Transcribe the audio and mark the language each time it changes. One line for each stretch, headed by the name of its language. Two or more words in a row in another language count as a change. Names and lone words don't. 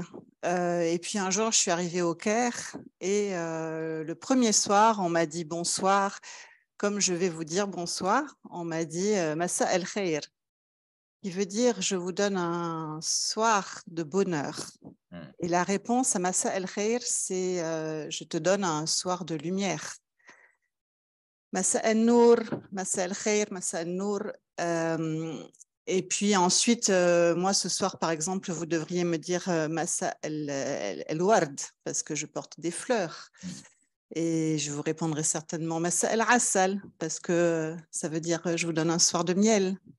French: Et puis un jour, je suis arrivée au Caire et le premier soir, on m'a dit bonsoir. Comme je vais vous dire bonsoir, on m'a dit
Arabic: مساء الخير,
French: qui veut dire je vous donne un soir de bonheur. Et la réponse à
Arabic: مساء الخير,
French: c'est je te donne un soir de lumière.
Arabic: مساء النور، مساء الخير، مساء النور.
French: Et puis ensuite, moi ce soir, par exemple, vous devriez me dire
Arabic: مساء الورد,
French: parce que je porte des fleurs. Et je vous répondrai certainement
Arabic: مساء العسل,
French: parce que ça veut dire je vous donne un soir de miel.